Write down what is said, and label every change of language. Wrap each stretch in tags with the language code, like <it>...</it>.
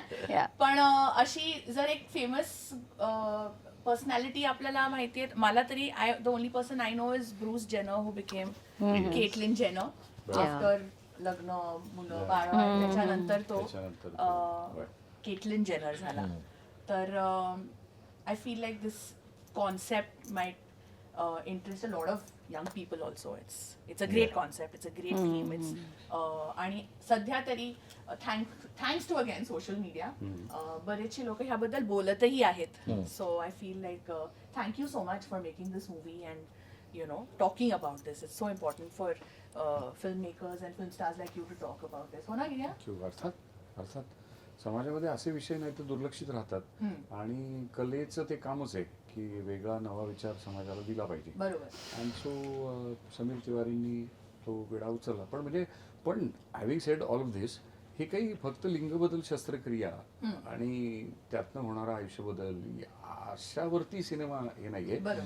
<mr>Yeah. पण अशी जर एक फेमस पर्सनॅलिटी आपल्याला माहिती आहे, मला तरी</mr> <en>the only person I know is Bruce Jenner who became Caitlyn Jenner after</en> <mr>लग्न, मुलं बाळ, त्याच्यानंतर तो त्याच्यानंतर केटलिन जेनर झाला.</mr> <en>तर I feel like this concept might interest a lot of young people also. It's a great concept, it's a great theme.</en> <mr>आणि सध्या तरी</mr> <en>thanks to again</en> <mr>social media बरेचसे लोक ह्याबद्दल बोलतही आहेत.</mr> <en>So I feel like thank you so much for making this movie and you know talking about this. It's so important for film makers and film stars like you to talk about this.</en> <mr>हो ना गिर्या? अर्थात समाजामध्ये असे विषय नाही तर दुर्लक्षित राहतात आणि कलेचं ते कामच आहे की वेगळा नवा विचार समाजाला दिला पाहिजे. बरोबर.</mr> <en>and so</en> <mr>समीर तिवारींनी तो विडा उचलला. पण</mr> <en>having said all of this,</en> <mr>हे काही फक्त लिंगबदल शस्त्रक्रिया आणि त्यातनं होणारा आयुष्य बदल अशावरती सिनेमा हे नाहीये.</mr>